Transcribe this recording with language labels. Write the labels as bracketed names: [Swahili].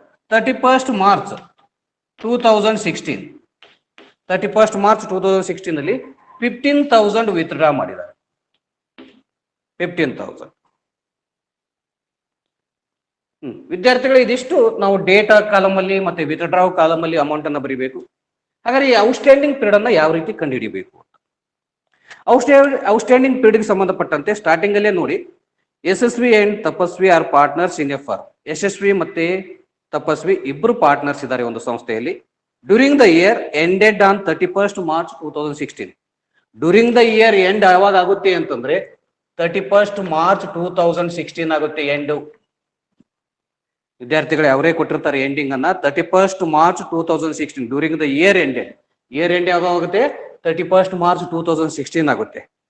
[Kannada] 31st March 2016, 31st March 2016 ಅಲ್ಲಿ 15,000 withdraw ಮಾಡಿದ್ದಾರೆ. 15,000. ವಿದ್ಯಾರ್ಥಿಗಳು ಇದಿಷ್ಟು ನಾವು ಡೇಟಾ ಕಾಲಮ್ ಅಲ್ಲಿ ಮತ್ತೆ ವಿತ್ಡ್ರಾ ಕಾಲಮ್ ಅಲ್ಲಿ ಅಮೌಂಟ್ ಅನ್ನ ಬರೀಬೇಕು. ಹಾಗಾದ್ರೆ ಈ ಔಟ್ಸ್ಟ್ಯಾಂಡಿಂಗ್ ಪೀರಿಯಡ್ ಅನ್ನ ಯಾವ ರೀತಿ ಕಂಡುಹಿಡಿಯಬೇಕು? ಔಟ್ಸ್ಟ್ಯಾಂಡಿಂಗ್ ಪೀರಿಯಡ್ ಸಂಬಂಧಪಟ್ಟಂತೆ ಸ್ಟಾರ್ಟಿಂಗ್ ಅಲ್ಲೇ ನೋಡಿ, [English] Yashasvi and Tapasvi are partners in a firm. [Kannada] ಯಶಸ್ವಿ ಮತ್ತೆ ತಪಸ್ವಿ ಇಬ್ರು ಪಾರ್ಟ್ನರ್ಸ್ ಇದ್ದಾರೆ ಒಂದು ಸಂಸ್ಥೆಯಲ್ಲಿ. [English] During the year ended on 31st March 2016. During the year end [Kannada] ಯಾವಾಗ ಆಗುತ್ತೆ ಅಂತಂದ್ರೆ 31st March 2016 ಆಗುತ್ತೆ ಎಂಡ್. ವಿದ್ಯಾರ್ಥಿಗಳು ಅವರೇ ಕೊಟ್ಟಿರ್ತಾರೆ ಎಂಡಿಂಗ್ ಅನ್ನ 31st March 2016 [English] During the year ended. [Kannada] Year end ಯಾವಾಗ ಆಗುತ್ತೆ? 31st March 2016 ಆಗುತ್ತೆ.